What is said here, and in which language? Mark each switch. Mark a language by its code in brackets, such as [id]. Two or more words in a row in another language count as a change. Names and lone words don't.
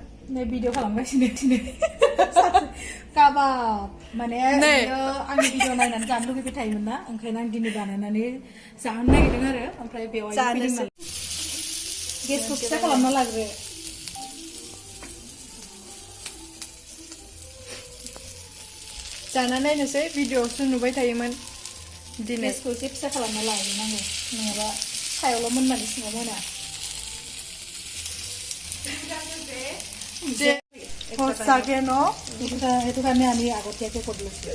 [brx] नै भिडिअ खालामगासिनो दिनै काबाब माने आंनि भिडिअ नायनानै जानो लुगैबाय थायोमोन ना ओंखायनो आं दिनै बानायनानै जानो नागिरदों आरो ओमफ्राय बेवहाय गेसखौ फिसा खालामना लाग्रो जाना नायनोसै भिडिअआवसो नुबाय थायोमोन दिनै गेसखौ एसे फिसा खालामना लाग्रोनांगौ नङाबा सायावल' मोननानै सिङाव मोना [as] যে সঁচাকে ন সেইটো কাৰণে আমি আগতীয়াকৈ কৰি লৈছোঁ